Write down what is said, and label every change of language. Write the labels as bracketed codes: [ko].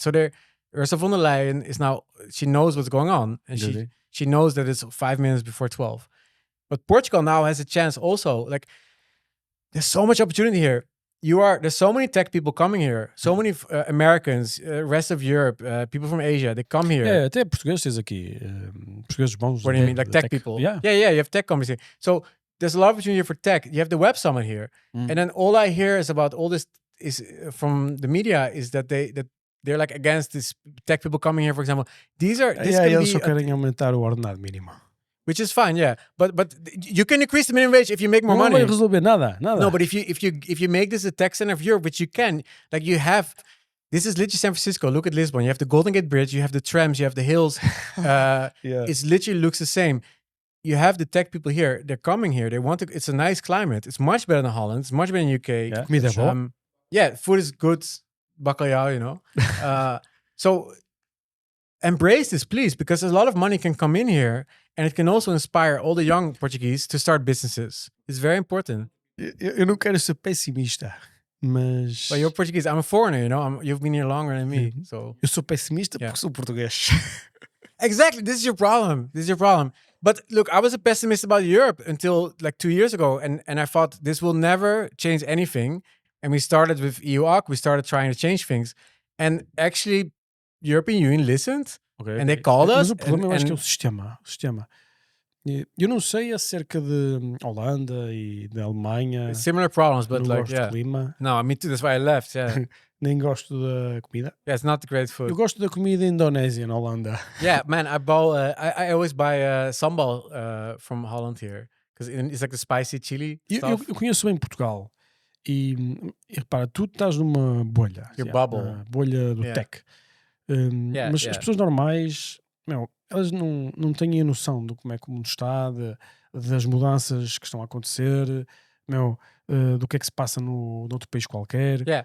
[en] So Ursula von der Leyen is now, she knows what's going on, and she knows that it's 5 minutes before 12. But Portugal now has a chance also. Like, there's so much opportunity here. There's so many tech people coming here. So many Americans, rest of Europe, people from Asia, they come here. [pt] Até portugueses aqui. Portugueses bons. [en] What do you mean? Like tech people? Yeah. You have tech companies here. So there's a lot of opportunity for tech. You have the Web Summit here, and then all I hear is about all this is from the media is that they're like against this tech people coming here, for example. This [pt] Eles só querem aumentar o ordenado mínimo. [en] which is fine, yeah. But you can increase the minimum wage if you make more money. [pt] Não vai resolver nada. [en] No, but if you make this a tech center of Europe, which you can, like you have, this is literally San Francisco. Look at Lisbon. You have the Golden Gate Bridge. You have the trams. You have the hills. It's literally looks the same. You have the tech people here. They're coming here. They want to. It's a nice climate. It's much better than Holland. It's much better than UK. Yeah. Food is good. Bacalhau, you know. So embrace this, please, because a lot of money can come in here, and it can also inspire all the young Portuguese to start businesses. It's very important. [pt] Eu não quero ser pessimista, mas... [en] But you're Portuguese. I'm a foreigner, you know. You've been here longer than me, so... [pt] Eu sou pessimista porque sou português. [en] Exactly. This is your problem. But look, I was a pessimist about Europe until like 2 years ago, and I thought this will never change anything. And we started with EUOC. We started trying to change things. And actually, European Union listened, and they called us. [pt] Mas o problema eu acho que é o sistema. Eu não sei acerca de Holanda e da Alemanha. [en] Similar problems, but [pt] não [en] like, [pt] gosto do clima. [en] No, me too. That's why I left, yeah. [pt] Nem gosto da comida. [en] Yeah, it's not great food. [pt] Eu gosto da comida indonésia na Holanda. [en] Yeah, man, I always buy sambal from Holland here. Because it's like the spicy chili stuff. [pt] Eu conheço bem Portugal. E repara, tu estás numa bolha. [en] Your bubble. [pt] Bolha do tech. Mas as pessoas normais, elas não têm a noção de como é que o mundo está, das mudanças que estão a acontecer, do que é que se passa no outro país qualquer.